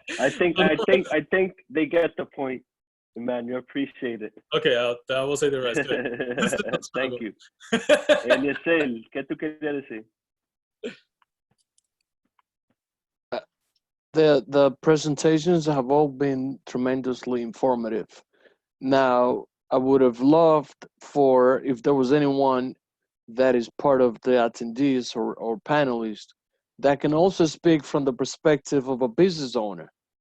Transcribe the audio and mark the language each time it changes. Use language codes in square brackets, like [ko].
[en] I think they get the point, Emmanuel. Appreciate it. Okay, I will say the rest. Good. Thank you. [es] Eliezer, ¿qué tú querías decir? [en] The presentations have all been tremendously informative. Now, I would have loved for if there was anyone that is part of the attendees or panelists that can also speak from the perspective of a business owner.